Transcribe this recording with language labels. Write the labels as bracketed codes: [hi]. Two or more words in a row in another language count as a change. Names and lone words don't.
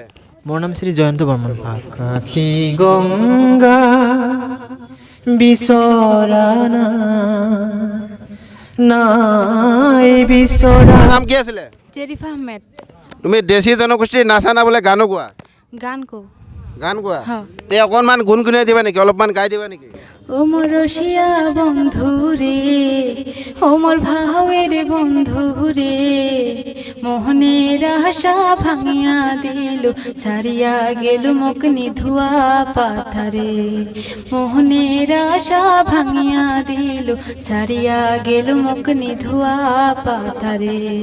[as] মোৰ নাম শ্ৰী জয়ন্ত বৰ্মন। আকাশী গংগা বিচৰা নাই বিচৰা। নাম কি আছিলে? জেৰিফা আহমেদ। তুমি দেশী জনগোষ্ঠীৰ নাচা না বোলে গানো গোৱা? গান কো। গান গোৱা? হ্যাঁ। তে অকণমান গুণগুণাই দিবা নেকি, অলপমান গাই দিবা নেকি? [rkt] ও মোর রসিয়া বন্ধু রে, ও মোর ভাবের বন্ধু রে, মোহনের আশা ভাঙিয়া দিল, সারিয়া গেল মকনি ধুয়া পাথারে। মোহনের আশা ভাঙিয়া দিল, সারিয়া গেল মকনি ধুয়া পাথারে।